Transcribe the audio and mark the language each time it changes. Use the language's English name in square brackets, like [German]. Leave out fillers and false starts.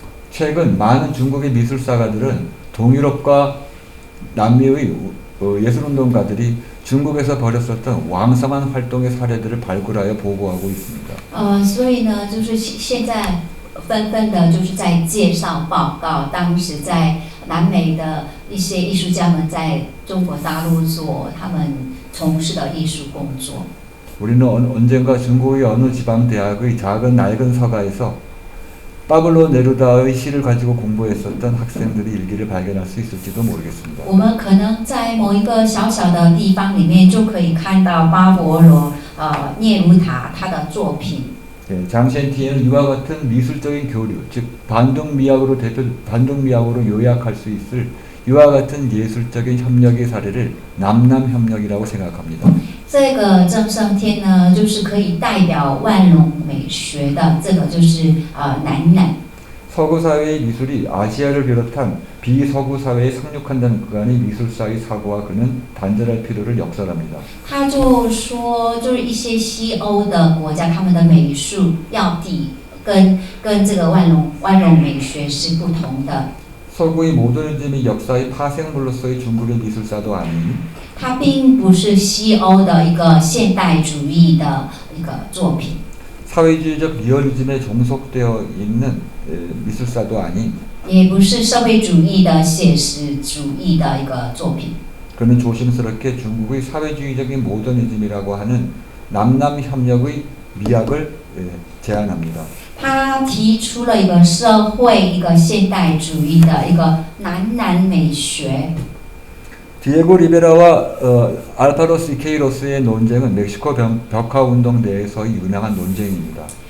[Korean] 최근 많은 중국의 미술사가들은 동유럽과 남미의 예술운동가들이 중국에서 벌였었던 왕성한 활동의 사례들을 발굴하여 보고하고 있습니다. [Chinese] 所以呢，就是现在纷纷的就是在介绍报告，当时在南美的一些艺术家们在中国大陆做他们从事的艺术工作。 [Korean] 우리는 언젠가 중국의 어느 지방 대학의 작은 낡은 서가에서 파블로 네루다의 시를 가지고 공부했었던 학생들의 일기를 발견할 수 있을지도 모르겠습니다. [Chinese] 我们可能在某一个小小的地方里面就可以看到巴勃罗聂鲁塔他的作品。 [Korean] 장시엔티에는 이와 같은 미술적인 교류, 즉 반동미학으로 요약할 수 있을 이와 같은 예술적인 협력의 사례를 남남협력이라고 생각합니다. [Chinese] 这个郑胜天呢，就是可以代表万隆美学的，这个就是南。 [Korean] 서구 사회의 미술이 아시아를 비롯한 비서구 사회에 상륙한다는 그간의 미술사의 사고와 그는 단절할 필요를 역설합니다. [Chinese] 他就说，就是一些西欧的国家，他们的美术要跟这个万隆美学是不同的。 [Korean] 서구의 모더니즘의 역사의 파생물로서의 중국의 미술사도 아닌 [Chinese] 它并不是西欧的一个现代主义的一个作品， [Korean] 사회주의적 리얼리즘에 종속되어 있는 미술사도 아닌 [Chinese] 也不是社会主义的写实主义的一个作品。 [Korean] 그는 조심스럽게 중국의 사회주의적인 모더니즘이라고 하는 남남협력의 미학을 제안합니다. [Chinese] 他提出了一个社会一个现代主义的一个南美学。 [Korean] 디에고 리베라와 알파로 시케이로스의 논쟁은 멕시코 벽화 운동 내에서의 유명한 논쟁입니다.